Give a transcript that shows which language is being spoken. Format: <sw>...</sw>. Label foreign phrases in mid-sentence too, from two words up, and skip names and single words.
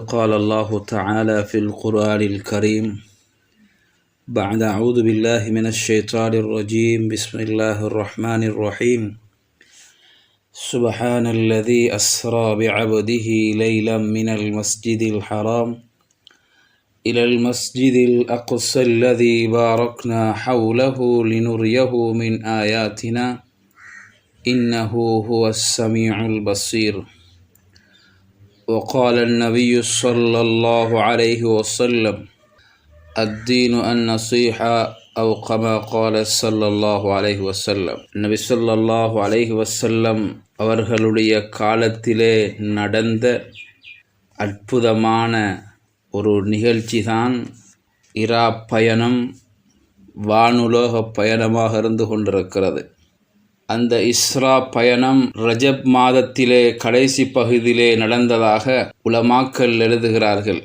<ar>قال الله تعالى في القرآن الكريم بعد أعوذ بالله من الشيطان الرجيم بسم الله الرحمن الرحيم سبحان الذي أسرى بعبده ليلا من المسجد الحرام إلى المسجد الأقصى الذي باركنا حوله لنريه من آياتنا إنه هو السميع البصير وقال النبي صلى الله عليه وسلم الدين النصيحة أو كما قال صلى الله عليه وسلم</ar> <ta>நபி</ta> <ar>صلى الله عليه وسلم</ar> <ta>அவர்களுடைய காலத்திலே நடந்த அற்புதமான ஒரு நிகழ்ச்சி தான் இரா பயணம் வானுலோக பயணமாக இருந்து கொண்டிருக்கிறது. அந்த இஸ்ரா பயணம் ரஜப் மாதத்திலே கடைசி பகுதியிலே நடந்ததாக உலமாக்கள் எழுதுகிறார்கள்.</ta>